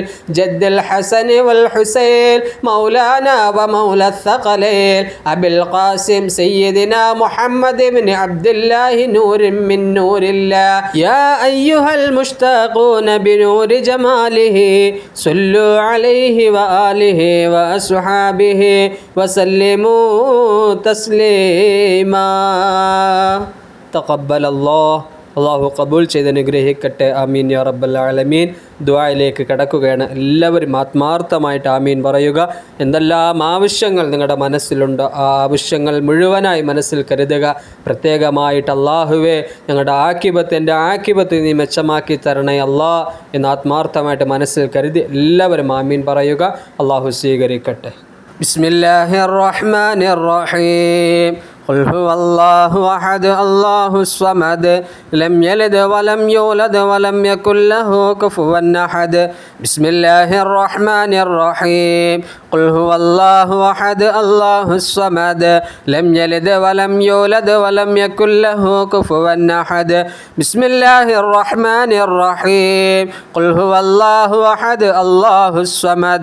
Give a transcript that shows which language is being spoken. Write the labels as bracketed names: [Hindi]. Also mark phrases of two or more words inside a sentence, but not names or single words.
[Arabic] جد الحسن والحسين مولانا ومولى الثقلين أبي القاسم سيدنا محمد بن عبد الله نور من نور الله يا أيها المشتاقون بنور جماله صلوا عليه وآله وأصحابه وسلموا تسليما تقبل الله [Malayalam] അള്ളാഹു കബൂൽ ചെയ്ത് അനുഗ്രഹിക്കട്ടെ. [Arabic] آمين يا رب العالمين. [Malayalam] ദുആയിലേക്ക് കടക്കുകയാണ്. എല്ലാവരും ആത്മാർത്ഥമായിട്ട് ആമീൻ പറയുക. എന്തെല്ലാം ആവശ്യങ്ങൾ നിങ്ങളുടെ മനസ്സിലുണ്ടോ ആ ആവശ്യങ്ങൾ മുഴുവനായി മനസ്സിൽ കരുതുക. പ്രത്യേകമായിട്ട് അള്ളാഹുവേ ഞങ്ങളുടെ എൻ്റെ ആക്കിബത്ത് നീ മെച്ചമാക്കി തരണേ അല്ലാ എന്ന് ആത്മാർത്ഥമായിട്ട് മനസ്സിൽ കരുതി എല്ലാവരും ആമീൻ പറയുക. അള്ളാഹു സ്വീകരിക്കട്ടെ. [Arabic] بسم الله الرحمن الرحيم. قل هو الله أحد الله الصمد لم يلد ولم يولد ولم يكن له كفوا أحد بسم الله الرحمن الرحيم قل هو الله أحد الله الصمد لم يلد ولم يولد ولم يكن له كفوا أحد بسم الله الرحمن الرحيم قل هو الله أحد الله الصمد